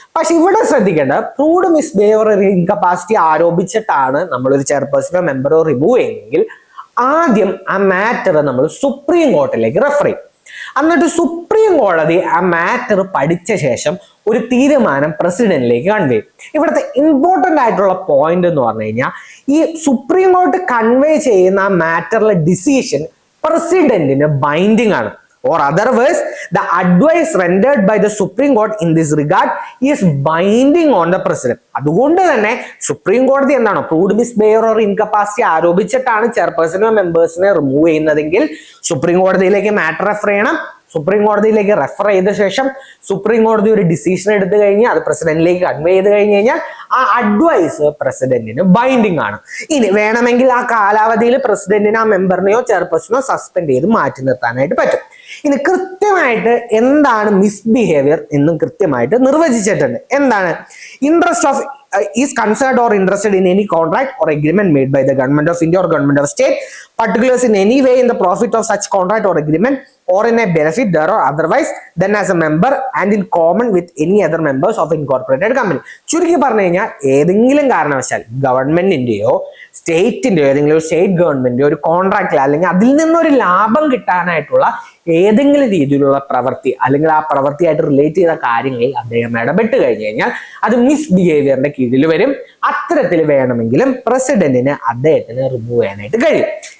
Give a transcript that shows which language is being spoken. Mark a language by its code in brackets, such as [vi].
[ml] പക്ഷെ ഇവിടെ ശ്രദ്ധിക്കേണ്ടത്, [en] proved misbehaviour or incapacity [ml] ആരോപിച്ചിട്ടാണ് നമ്മളൊരു ചെയർപേഴ്സണോ മെമ്പറോ റിമൂവ് ചെയ്യുന്നതെങ്കിൽ ആദ്യം ആ മാറ്റർ നമ്മൾ സുപ്രീം കോടതിയിലേക്ക് റെഫർ ചെയ്യും. എന്നിട്ട് സുപ്രീം കോടതി ആ മാറ്റർ പഠിച്ച ശേഷം ഒരു തീരുമാനം പ്രസിഡന്റിലേക്ക് കൺവേ ചെയ്യും. ഇവിടുത്തെ ഇമ്പോർട്ടന്റ് ആയിട്ടുള്ള പോയിന്റ് എന്ന് പറഞ്ഞു കഴിഞ്ഞാൽ, ഈ സുപ്രീം കോടതി കൺവേ ചെയ്യുന്ന ആ മാറ്ററിലെ ഡിസിഷൻ പ്രസിഡന്റിന് ബൈൻഡിങ് ആണ്. [en] Or otherwise, the advice rendered by the Supreme Court in this regard is binding on the president. [ml] അതുകൊണ്ട് തന്നെ സുപ്രീം കോടതി എന്താണ് [en] proved misbehaviour or incapacity [ml] ആരോപിച്ചിട്ടാണ് ചെയർപേഴ്സണോ മെമ്പേഴ്സിനെ remove ചെയ്യുന്നതെങ്കിൽ സുപ്രീം കോടതിയിലേക്ക് മാറ്റർ റെഫർ ചെയ്യണം. സുപ്രീം കോടതിയിലേക്ക് റെഫർ ചെയ്ത ശേഷം സുപ്രീം കോടതി ഒരു ഡിസിഷൻ എടുത്തു കഴിഞ്ഞാൽ അത് പ്രസിഡന്റിലേക്ക് കൺവേ ചെയ്ത് കഴിഞ്ഞ് കഴിഞ്ഞാൽ ആ അഡ്വൈസ് പ്രസിഡന്റിന് ബൈൻഡിങ് ആണ്. ഇനി വേണമെങ്കിൽ ആ കാലാവധിയിൽ പ്രസിഡന്റിന് ആ മെമ്പറിനെയോ ചെയർപേഴ്സണോ സസ്പെൻഡ് ചെയ്ത് മാറ്റി നിർത്താനായിട്ട് പറ്റും. ഇനി കൃത്യമായിട്ട് എന്താണ് മിസ്ബിഹേവിയർ എന്നും കൃത്യമായിട്ട് നിർവചിച്ചിട്ടുണ്ട്. എന്താണ്? [en] Interest of is concerned or interested in any contract or agreement made by the government of India or government of state, particulars in any way in the profit of such contract or agreement or in a benefit there or otherwise then as a member and in common with any other members of incorporated company. [ml] ചുരുക്കി പറഞ്ഞു കഴിഞ്ഞാൽ ഏതെങ്കിലും കാരണവശാൽ ഗവൺമെന്റിന്റെയോ സ്റ്റേറ്റിന്റെയോ ഏതെങ്കിലും ഒരു state ഗവൺമെന്റിന്റെ ഒരു കോൺട്രാക്റ്റിൽ അല്ലെങ്കിൽ അതിൽ നിന്നൊരു ലാഭം കിട്ടാനായിട്ടുള്ള ഏതെങ്കിലും രീതിയിലുള്ള പ്രവൃത്തി അല്ലെങ്കിൽ ആ പ്രവൃത്തിയായിട്ട് റിലേറ്റ് ചെയ്ത കാര്യങ്ങളിൽ അദ്ദേഹം ഇടപെട്ട് കഴിഞ്ഞു കഴിഞ്ഞാൽ അത് മിസ്ബിഹേവിയറിന്റെ കീഴിൽ വരും. അത്തരത്തിൽ വേണമെങ്കിലും പ്രസിഡന്റിന് അദ്ദേഹത്തിന് റിമൂവ് ചെയ്യാനായിട്ട് കഴിയും.